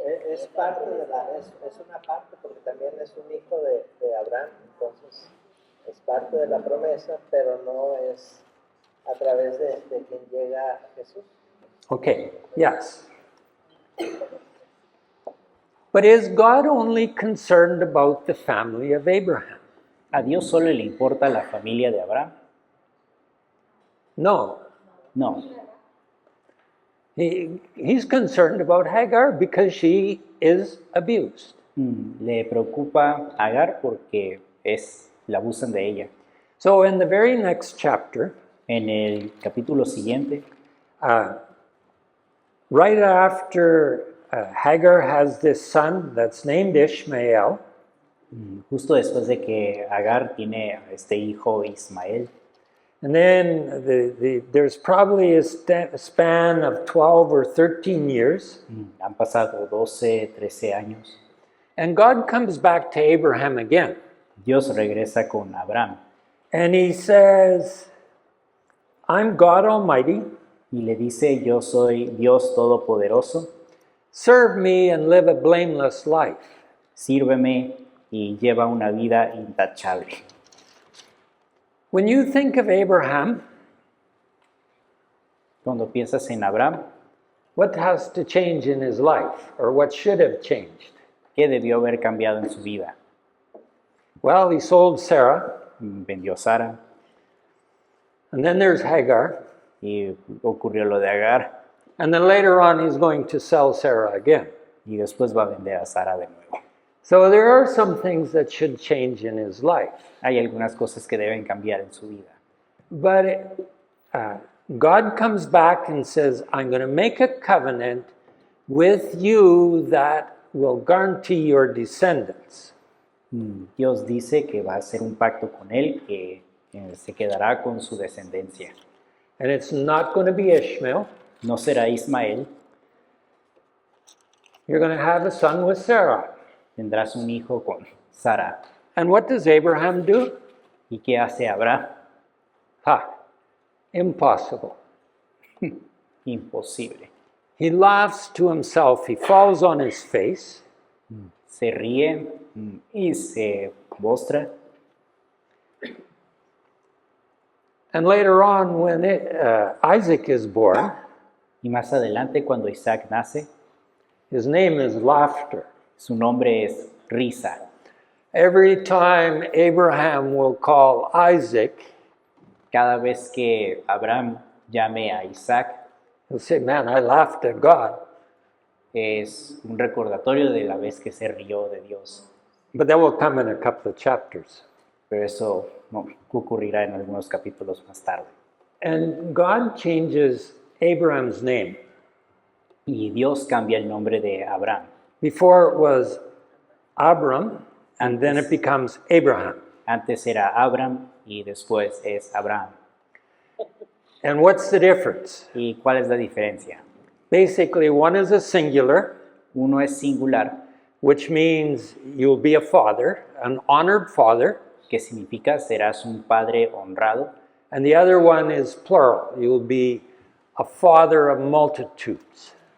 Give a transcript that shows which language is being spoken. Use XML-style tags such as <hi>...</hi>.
<es>Es parte de es una parte porque también es un hijo de Abraham, entonces es parte de la promesa, pero no es a través de quien llega Jesús.</es> <en>Okay, yes. But is God only concerned about the family of Abraham?</en> <es>¿A Dios solo le importa la familia de Abraham?</es> <en>No.</en> <es>No.</es> <en>He's concerned about Hagar because she is abused.</en> <es>Le preocupa a Agar porque la abusan de ella.</es> <en>So in the very next chapter,</en> <es>En el capítulo siguiente,</es> <en>right after Hagar has this son that's named Ishmael,</en> <es>justo después de que Agar tiene a este hijo Ismael,</es> <en>and then there's probably a span of 12 or 13 years,</en> <es>han pasado 12, 13 años,</es> <en>and God comes back to Abraham again,</en> <es>Dios regresa con Abraham</es> <en>and he says, I'm God Almighty,</en> <es>y le dice, yo soy Dios Todopoderoso,</es> <en>serve me and live a blameless life.</en> <es>sírveme y lleva una vida intachable.</es> <en>When you think of Abraham,</en> <es>Cuando piensas en Abraham,</es> <en>what has to change in his life, or what should have changed?</en> <es>¿qué debió haber cambiado en su vida?</es> <en>Well, he sold Sarah,</en> <es>Vendió a Sara</es> <en>and then there's Hagar,</en> <es>y ocurrió lo de Agar</es> <en>and then later on he's going to sell Sarah again.</en> <es>y después va a vender a Sara de nuevo.</es> <en>So there are some things that should change in his life.</en> <es>Hay algunas cosas que deben cambiar en su vida.</es> <en>But God comes back and says, I'm going to make a covenant with you that will guarantee your descendants.</en> <es>Dios dice que va a hacer un pacto con él que se quedará con su descendencia.</es> <en>And it's not going to be Ishmael.</en> <es>No será Ismael,</es> <en>You're going to have a son with Sarah.</en> <es>tendrás un hijo con Sara.</es> <en>And what does Abraham do?</en> <es>¿Y qué hace Abraham?</es> <en>Ha! Impossible.</en> <es>Imposible.</es> <en>He laughs to himself. He falls on his face.</en> <es>Se ríe y se postra.</es> <en>And later on, when Isaac is born,</en> <es>Y más adelante, cuando Isaac nace,</es> <en>his name is Laughter.</en> <es>su nombre es Risa.</es> <en>Every time Abraham will call Isaac,</en> <es>Cada vez que Abraham llame a Isaac,</es> <en>he'll say, Man, I laughed at God.</en> <es>es un recordatorio de la vez que se rió de Dios.</es> <en>But that will come in a couple of chapters.</en> <es>Pero eso no ocurrirá en algunos capítulos más tarde.</es> <en>And God changes Abraham's name.</en> <es>Y Dios cambia el nombre de Abraham.</es> <en>Before it was Abram, and then it becomes Abraham.</en> <es>Antes era Abraham y después es Abraham.</es> <en>And what's the difference?</en> <es>¿Y cuál es la diferencia?</es> <en>Basically, one is a singular,</en> <es>Uno es singular,</es> <en>which means you'll be a father, an honored father,</en> <es>que significa serás un padre honrado,</es> <en>and the other one is plural. You'll be a father of multitudes.</en>